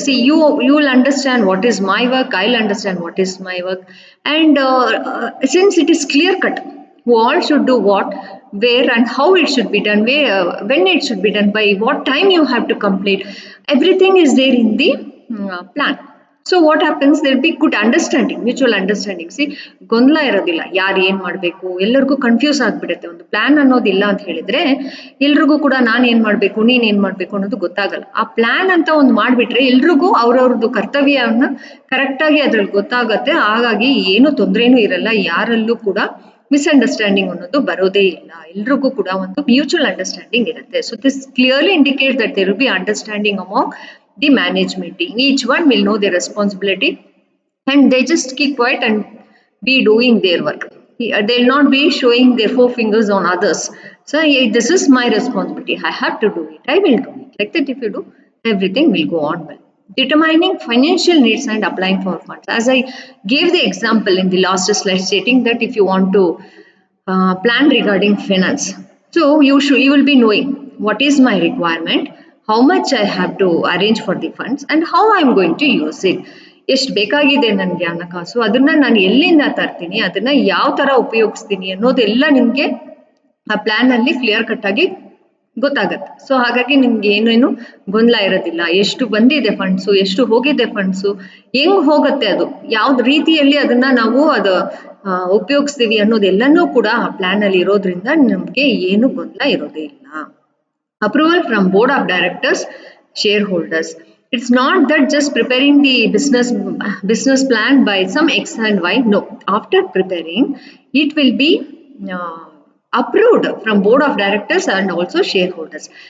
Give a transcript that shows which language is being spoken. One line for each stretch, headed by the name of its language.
English: See, you will understand what is my work, I'll understand what is my work, and since it is clear cut who all should do what, where and how it should be done, where when it should be done, by what time you have to complete, everything is there in the plan. So what happens, there will be good understanding, mutual understanding.
Kannada: See, ಗೊಂದಲ ಇರೋದಿಲ್ಲ, ಯಾರು ಏನು ಮಾಡಬೇಕು, ಎಲ್ಲರಿಗೂ confuse ಆಗಿಬಿಡುತ್ತೆ. ಒಂದು plan ಅನ್ನೋದಿಲ್ಲ ಅಂತ ಹೇಳಿದ್ರೆ ಎಲ್ರಿಗೂ ಕೂಡ ನಾನು ಏನು ಮಾಡಬೇಕು, ನೀನು ಏನು ಮಾಡಬೇಕು ಅನ್ನೋದು ಗೊತ್ತಾಗಲ್ಲ. ಆ ಪ್ಲಾನ್ ಅಂತ ಒಂದು ಮಾಡಿಬಿಟ್ರೆ ಎಲ್ರಿಗೂ ಅವ್ರವ್ರದ್ದು ಕರ್ತವ್ಯವನ್ನು ಕರೆಕ್ಟಾಗಿ ಅದ್ರಲ್ಲಿ ಗೊತ್ತಾಗತ್ತೆ. ಹಾಗಾಗಿ ಏನು ತೊಂದರೆನೂ ಇರಲ್ಲ, ಯಾರಲ್ಲೂ ಕೂಡ ಮಿಸ್ಅಂಡರ್ಸ್ಟ್ಯಾಂಡಿಂಗ್ ಅನ್ನೋದು ಬರೋದೇ ಇಲ್ಲ. ಎಲ್ರಿಗೂ ಕೂಡ ಒಂದು ಮ್ಯೂಚುವಲ್ ಅಂಡರ್ಸ್ಟ್ಯಾಂಡಿಂಗ್ ಇರುತ್ತೆ.
English: So this clearly indicate that there will be understanding among the management team. Each one will know their responsibility and they just keep quiet and be doing their work. They'll not be showing their four fingers on others. So hey, this is my responsibility. I have to do it. I will do it. Like that, if you do, everything will go on well. Determining financial needs and applying for funds. As I gave the example in the last slide, stating that if you want to plan regarding finance, so you will be knowing what is my requirement, how much I have to arrange for the funds, and how I am going to use it.
Kannada: ಎಷ್ಟು ಬೇಕಾಗಿದೆ ನನಗೆ ಹಣಕಾಸು, ಅದನ್ನ ನಾನು ಎಲ್ಲಿಂದ ತರ್ತೀನಿ, ಅದನ್ನ ಯಾವ ತರ ಉಪಯೋಗಿಸ್ತೀನಿ ಅನ್ನೋದೆಲ್ಲ ನಿಮಗೆ ಆ ಪ್ಲಾನ್ ಅಲ್ಲಿ ಕ್ಲಿಯರ್ ಕಟ್ ಆಗಿ ಗೊತ್ತಾಗತ್ತೆ. ಸೊ ಹಾಗಾಗಿ ನಿಮ್ಗೆ ಏನೇನು ಗೊಂದಲ ಇರೋದಿಲ್ಲ. ಎಷ್ಟು ಬಂದಿದೆ ಫಂಡ್ಸು, ಎಷ್ಟು ಹೋಗಿದೆ ಫಂಡ್ಸು, ಹೆಂಗ್ ಹೋಗುತ್ತೆ, ಅದು ಯಾವ್ದು ರೀತಿಯಲ್ಲಿ ಅದನ್ನ ನಾವು ಅದು ಉಪಯೋಗಿಸ್ತೀವಿ ಅನ್ನೋದೆಲ್ಲನೂ ಕೂಡ ಆ ಪ್ಲಾನ್ ಅಲ್ಲಿ ಇರೋದ್ರಿಂದ ನಮ್ಗೆ ಏನು ಗೊಂದಲ ಇರೋದೇ ಇಲ್ಲ.
English: Approval from board of directors, shareholders. It's not that just preparing the business plan by some X and Y. No, after preparing, it will be uh, approved from board of directors and also shareholders.